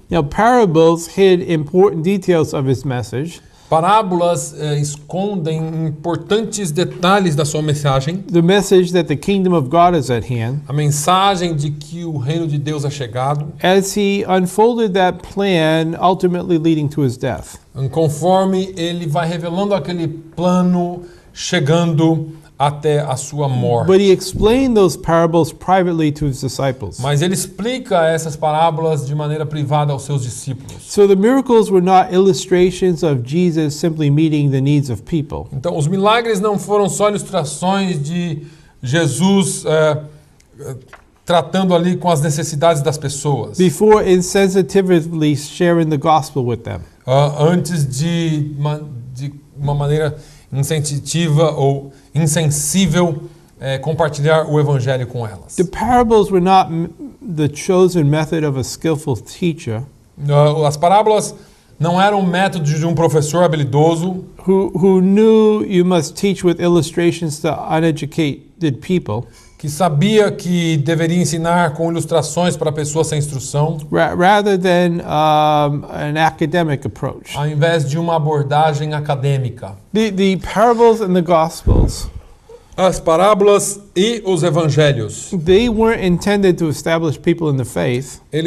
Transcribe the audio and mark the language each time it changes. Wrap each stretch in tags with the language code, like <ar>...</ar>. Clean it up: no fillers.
<en>Now, parables hid important details of his message.</en> <pt>Parábolas escondem importantes detalhes da sua mensagem.</pt> <en>The message that the kingdom of God is at hand.</en> <pt>A mensagem de que o reino de Deus é chegado.</pt> <en>As he unfolded that plan, ultimately leading to his death.</en> <pt>Conforme ele vai revelando aquele plano chegando até a sua morte.</pt> <en>But he explained those parables privately to his disciples.</en> <pt>Mas ele explica essas parábolas de maneira privada aos seus discípulos.</pt> <en>So the miracles were not illustrations of Jesus simply meeting the needs of people.</en> <pt>Então, os milagres não foram só ilustrações de Jesus tratando ali com as necessidades das pessoas.</pt> <en>Before insensitively sharing the gospel with them.</en> <pt>Antes de uma maneira insensitiva ou insensível compartilhar o evangelho com elas.</pt> <en>The parables were not the chosen method of a skillful teacher</en> <pt>As parábolas não eram o método de um professor habilidoso</pt> <en>who knew you must teach with illustrations to uneducated people.</en> <pt>Que sabia que deveria ensinar com ilustrações para pessoas sem instrução,</pt> <en>Rather than an academic approach.</en> <pt>ao invés de uma abordagem acadêmica.</pt> <en>The parables and the gospels,</en> <pt>As parábolas e os evangelhos,</pt> <en>they weren't intended to establish people in the faith.</en>